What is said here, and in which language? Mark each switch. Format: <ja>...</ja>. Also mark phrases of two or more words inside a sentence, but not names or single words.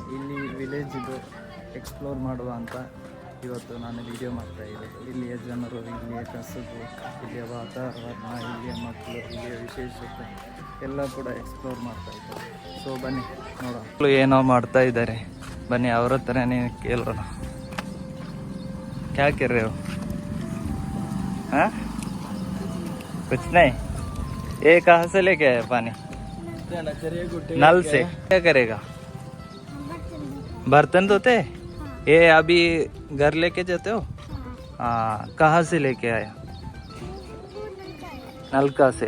<kn>ಇಲ್ಲಿ ವಿಲೇಜಿದು ಎಕ್ಸ್ಪ್ಲೋರ್ ಮಾಡುವ ಅಂತ ಇವತ್ತು ನಾನು ವಿಡಿಯೋ ಮಾಡ್ತಾ ಇದ್ದೇನೆ. ಇಲ್ಲಿಯ ಜನರು, ಇಲ್ಲಿಯ ಕಸುಬು, ಇಲ್ಲಿಯ ವಾತಾವರಣ, ಇಲ್ಲಿಯ ಮಕ್ಕಳು, ಇಲ್ಲಿಯ ವಿಶೇಷತೆ ಎಲ್ಲ ಕೂಡ ಎಕ್ಸ್ಪ್ಲೋರ್ ಮಾಡ್ತಾ ಇದ್ದಾರೆ. ಸೊ ಬನ್ನಿ ನೋಡೋಣ ಮಕ್ಕಳು ಏನೋ ಮಾಡ್ತಾ ಇದ್ದಾರೆ. ಬನ್ನಿ ಅವ್ರ ಹತ್ರನೇ ಕೇಳೋಣ.</kn> <hi>क्या कर रहे हो? हाँ, कुछ नहीं. ये कहाँ से लेके आए पानी? नल से. क्या करेगा? बर्तन धोते? ये अभी घर लेके जाते हो? हाँ. कहाँ से लेके आया? नलका से.</hi>